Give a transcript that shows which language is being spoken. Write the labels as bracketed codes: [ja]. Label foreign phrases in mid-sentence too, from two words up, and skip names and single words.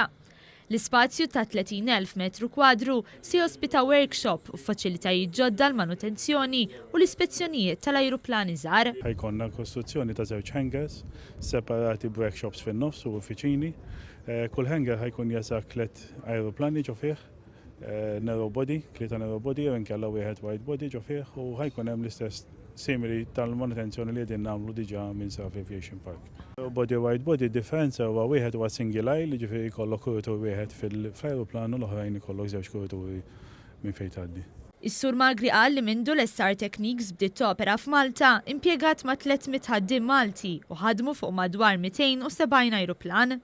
[mt] L-ispazju ta' 30,000 metru kwadru se jospita workshop u faċilitajiet ġodda l-manutenzjoni u l-ispezzjonijiet tal-ajruplani żgħar. Ħajkonna kostruzzjoni ta' żewġ hangars separati b'workshops fin-nofs u uffiċini. Kull hangar ħajkun jeżak 3 ajruplani ġo fih. [en] Narrow body, klieta narrow body, [mt] kella wieħed [en] wide body [mt] ġo fih u ħajkun hemm l-istess simili tal-manutenzjoni li qegħdin nagħmlu diġà minn Saf Aviation Park. Body [en] wide body [mt] differenza huwa wieħed huwa [en] single aisle, [mt] li ġifieri jkollok kuritur wieħed fl-ajruplan u l-oħrajn ikollok żewġ kurituri minn fejn tgħaddi. Is-Sur Magri qal li mindu l-SR Techniques bdiet topera f'Malta impjegat ma' 300 ħaddiem Malti u ħadmu fuq madwar 270 ajruplan.